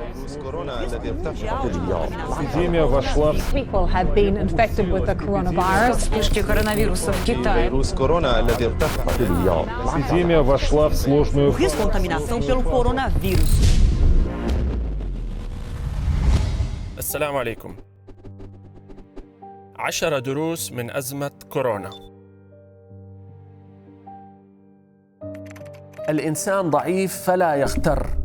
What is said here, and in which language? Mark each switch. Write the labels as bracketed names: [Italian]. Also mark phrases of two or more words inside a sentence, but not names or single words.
[Russian] Эпидемия вошла в [English] People have been infected with the coronavirus. [Russian] Вспышки коронавируса в Китае. Эпидемия вошла в сложную фазу. [Portuguese] Contaminação pelo coronavírus. [Arabic] السلام عليكم. 10 دروس من أزمة كورونا. الإنسان ضعيف فلا يغتر.